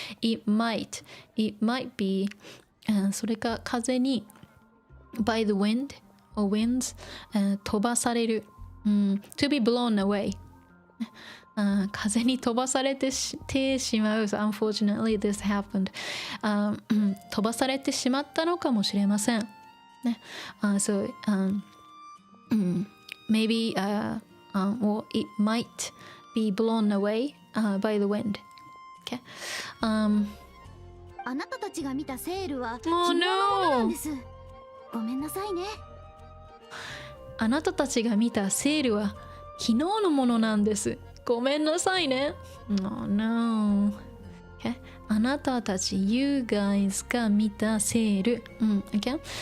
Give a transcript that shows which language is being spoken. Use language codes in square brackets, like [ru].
[en] It might be、それか風に by the wind or winds、飛ばされる、to be blown away、 [ja] 風に飛ばされてしまう。 [en] So unfortunately this happened、 [ja] 飛ばされてしまったのかもしれません。 [en] ね、so maybe or it might be blown away by the wind、okay? [ja] あなたたちが見たセールは [en] Oh [ja] 昨日のものなん [en] no [ja] です。ごめんなさいね。あなたたちが見たセールは昨日のものなんです。ごめんなさいね。 [en] Oh no、okay? [ja] あなたたち You guys が見たセール、okay?